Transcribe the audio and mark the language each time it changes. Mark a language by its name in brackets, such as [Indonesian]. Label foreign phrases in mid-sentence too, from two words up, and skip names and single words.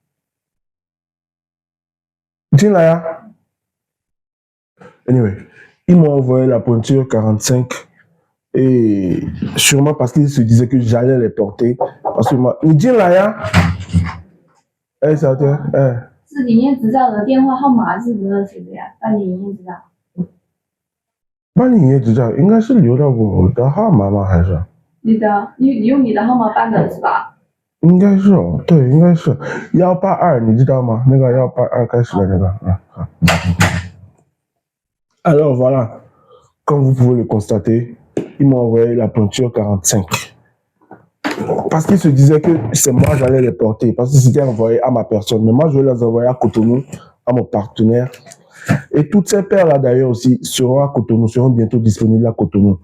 [French] Dis-là. Dinaya. Anyway, ils m'ont envoyé la pointure 45 et sûrement parce qu'ils se disaient que j'allais les porter. Parce que moi, Dinaya. Eh, ça te, [Chinese] 是营业执照的电话号码是如何写的呀？办理营业执照。办理营业执照应该是留到我的号码吗？还是？你用你的号码办的是吧？应该是哦，对，应该是182，你知道吗？那个182开始的那个， [French] 好。Alors voilà, comme vous pouvez le constater, ils m'ont envoyé la pointure 45. Parce qu'ils se disaient que c'est moi j'allais les porter, parce que c'était envoyé à ma personne. Mais moi, je vais les envoyer à Cotonou, à mon partenaire. Et toutes ces paires-là, d'ailleurs, aussi, seront à Cotonou, seront bientôt disponibles à Cotonou.